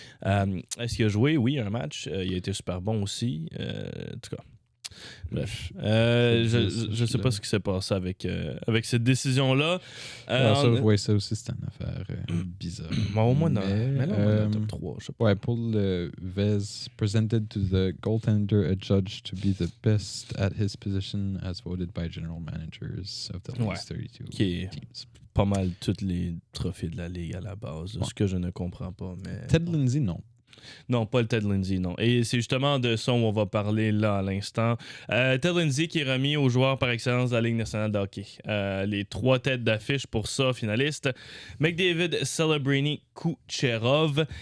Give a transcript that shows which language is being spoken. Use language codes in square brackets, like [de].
[fr] Est-ce qu'il a joué? Oui, un match. Il a été super bon aussi. En tout cas. Bref, je sais pas ce qui s'est passé avec cette décision-là. Je vois ça aussi, c'est une affaire bizarre. Au moins dans le top 3, je sais pas. Ouais, pour le Vez, [en] presented to the goaltender adjudged to be the best at his position as voted by general managers of the league's 32 teams. [fr] Pas mal tous les trophées de la Ligue à la base, ce que je ne comprends pas. Mais Ted Lindsay, non. Non, pas le Ted Lindsay, non. Et c'est justement de ça où on va parler là à l'instant. Ted Lindsay qui est remis aux joueurs par excellence de la Ligue nationale de hockey. Les 3 têtes d'affiche pour ça, finalistes. McDavid, Celebrini, Kucherov.